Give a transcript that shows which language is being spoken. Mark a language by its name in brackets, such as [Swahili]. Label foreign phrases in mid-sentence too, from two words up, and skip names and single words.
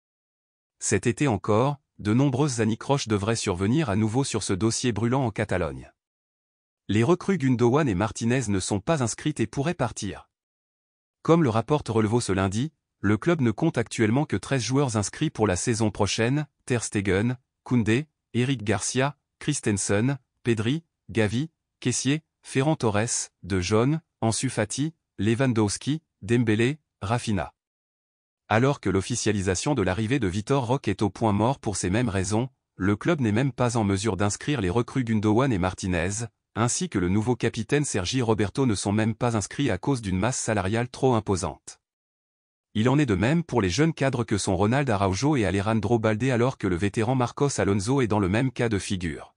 [French] Cet été encore, de nombreuses anicroches devraient survenir à nouveau sur ce dossier brûlant en Catalogne. Les recrues Gundogan et Martinez ne sont pas inscrites et pourraient partir. Comme le rapporte Relevo ce lundi, le club ne compte actuellement que 13 joueurs inscrits pour la saison prochaine: Ter Stegen, Koundé, Eric Garcia, Christensen, Pedri, Gavi, Kessié, Ferran Torres, De Jong, Ansu Fati, Lewandowski, Dembélé, Rafinha. Alors que l'officialisation de l'arrivée de Vitor Roque est au point mort pour ces mêmes raisons, le club n'est même pas en mesure d'inscrire les recrues Gundogan et Martinez, ainsi que le nouveau capitaine Sergi Roberto ne sont même pas inscrits à cause d'une masse salariale trop imposante. Il en est de même pour les jeunes cadres que sont Ronald Araujo et Alejandro Balde, alors que le vétéran Marcos Alonso est dans le même cas de figure.